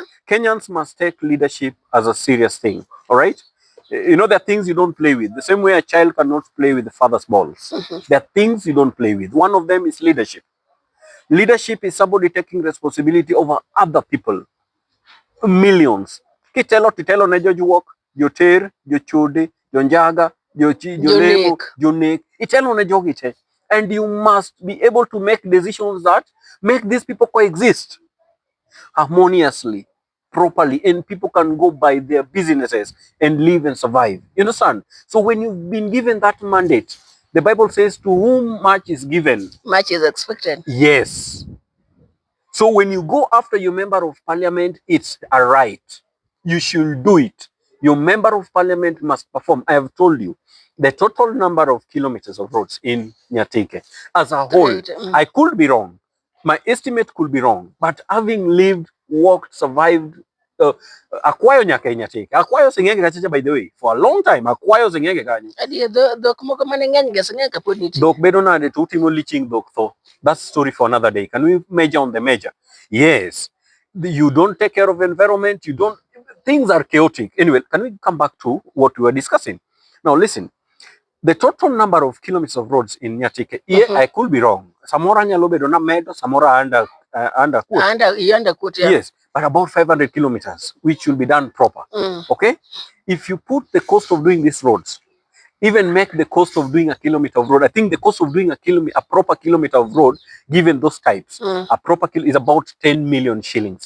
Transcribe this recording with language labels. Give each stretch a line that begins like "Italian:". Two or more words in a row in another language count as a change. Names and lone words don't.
English: Kenyans must take leadership as a serious thing. All right? You know, there are things you don't play with. The same way a child cannot play with the father's balls. There are things you don't play with. One of them is leadership. Leadership is somebody taking responsibility over other people. Millions.
Luo (Kenya and Tanzania): Kitelo nejo juwok, joter, jochode, jonjaga, jolemo, jonek. Itelo na jogite.
English: And you must be able to make decisions that make these people coexist harmoniously, properly, and people can go by their businesses and live and survive. You understand? So when you've been given that mandate, the Bible says, to whom much is given, much is expected. Yes. So when you go after your member of parliament, it's a right. You should do it. Your member of parliament must perform. I have told you the total number of kilometers of roads in Nyatike as a whole. Right. I could be wrong. My estimate could be wrong. But having lived, worked, survived,
Luo (Kenya and Tanzania): Akwayo nyaka Nyatike. Akwayo singenge kachacha,
English: by the way, for a long time.
Luo (Kenya and Tanzania): Akwayo singenge kanyo. Adi dok moko mane ngeny ga singenge kapod nitie. Dok bedo nade to utimo liching dok tho.
English: That's story for another day. Can we measure on the measure? Yes. You don't take care of environment. You don't. Things are chaotic. Anyway, can we come back to what we were discussing? Now, listen. The total number of kilometers of roads in Nyatike, I could be wrong.
Luo (Kenya and Tanzania): Samora nyalo bedo na medo, Samora
English: under quote. Yeah. Yes, but about 500 kilometers, which will be done proper. Okay? If you put the cost of doing these roads, even make the cost of doing a kilometer of road. I think the cost of doing a proper kilometer of road, given those types, a proper is about 10 million shillings.